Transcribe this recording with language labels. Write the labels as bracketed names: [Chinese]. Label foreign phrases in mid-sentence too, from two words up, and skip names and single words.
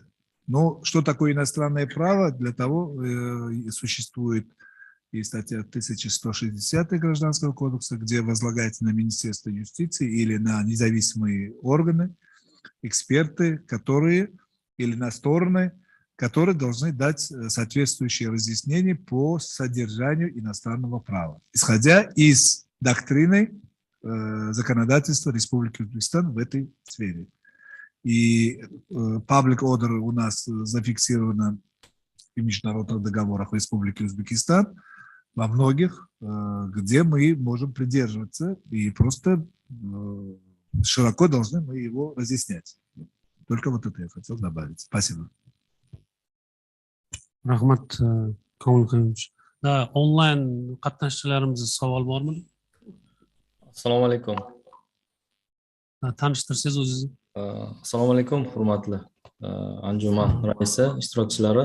[Russian] Но что такое иностранное право? Для того существует и статья 1160 Гражданского кодекса, где возлагается на Министерство юстиции или на независимые органы, эксперты, которые, или на стороны, которые должны дать соответствующие разъяснения по содержанию иностранного права, исходя из доктрины законодательства Республики Узбекистан в этой сфере. И [English] public order [Russian] у нас зафиксировано в международных договорах Республики Узбекистан, во многих, где мы можем придерживаться и просто широко должны мы его разъяснять. Только вот это я хотел добавить. Спасибо. [Uzbek] Rahmat Komilxo'yevich. Onlayn qatnashchilarimizda savol bormi? Assalomu alaykum. Tanishtirsangiz o'zingizni. Assalomu alaykum, hurmatli anjuman raisi, ishtirokchilari.